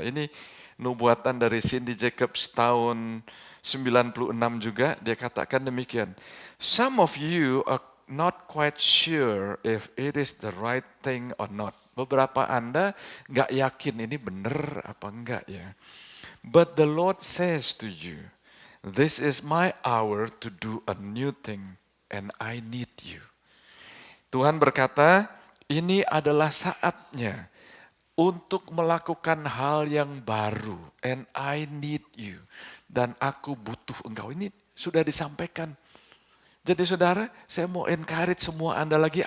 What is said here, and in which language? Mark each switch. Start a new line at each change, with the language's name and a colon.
Indonesian: Ini nubuatan dari Cindy Jacobs tahun 96 juga. Dia katakan demikian.
English: Some of you are not quite sure if it is the right thing or not.
Indonesian: Beberapa Anda nggak yakin ini benar apa enggak ya.
English: But the Lord says to you, this is my hour to do a new thing and I need you.
Indonesian: Tuhan berkata, ini adalah saatnya untuk melakukan hal yang baru.
English: And I need you.
Indonesian: Dan aku butuh engkau. Ini sudah disampaikan. Jadi saudara, saya mau encourage semua Anda lagi.